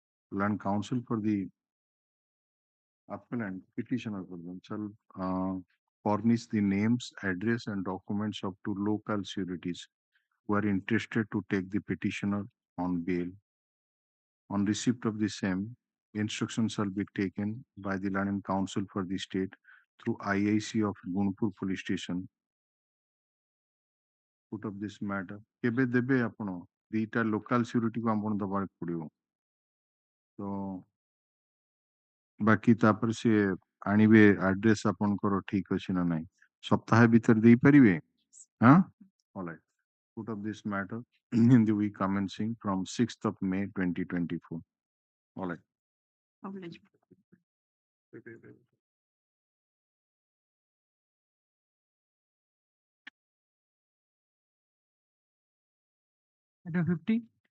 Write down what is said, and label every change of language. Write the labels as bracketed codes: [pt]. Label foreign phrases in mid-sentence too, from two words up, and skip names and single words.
[en] Land counsel for the appellant petitioner shall furnish the names, address, and documents of two local sureties who are interested to take the petitioner on bail. On receipt of the same, instructions shall be taken by the land and counsel for the state through IIC of Gunpur police station. Put up this matter. [or] କେବେ ଦେବେ ଆପଣ ଦିଟା [en] local security [or] କୁ ଆପଣ ଦବାର ପଡ଼ିଓ ତ ବାକି ତାପର ସେ ଆଣିବେ ଏଡ୍ରେସ ଆପଣଙ୍କର ଠିକ୍ ଅଛି ନା ନାହିଁ ସପ୍ତାହ ଭିତର ଦେଇ ପାରିବେ ହଁ [en] all right put up this matter in the week commencing from 6th of May 2024 all right Item 50.